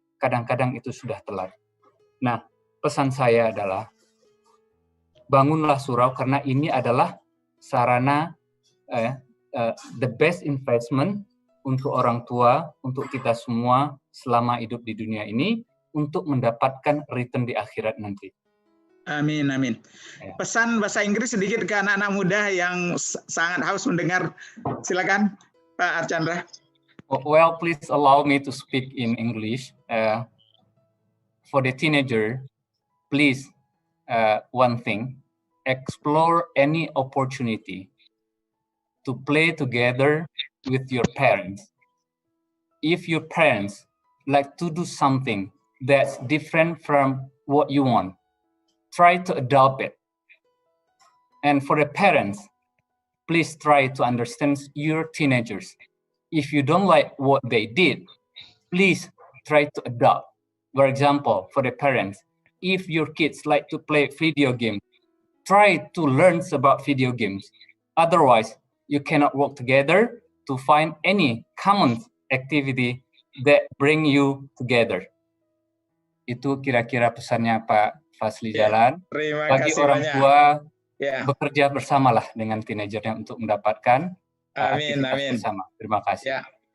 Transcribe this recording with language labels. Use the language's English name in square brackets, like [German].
[Indonesian] Kadang-kadang itu sudah telat. Nah, pesan saya adalah bangunlah surau, karena ini adalah sarana [English] the best investment [Indonesian] untuk orang tua, untuk kita semua selama hidup di dunia ini, untuk mendapatkan return di akhirat nanti. Amin, amin. Pesan bahasa Inggris sedikit ke anak-anak muda yang sangat haus mendengar. Silakan, Pak Archandra. [English] Well, please allow me to speak in English. For the teenager, please, one thing, explore any opportunity to play together with your parents. If your parents like to do something that's different from what you want, try to adopt it. And for the parents, please try to understand your teenagers. If you don't like what they did, please try to adopt. For example, for the parents, if your kids like to play video games, try to learn about video games. Otherwise, you cannot work together to find any common activity that bring you together. [Indonesian] Itu kira-kira pesannya Pak Fazli Jalan. Bagi orang tua, bekerja bersamalah dengan teenagernya untuk mendapatkan aktivitas bersama. Terima kasih.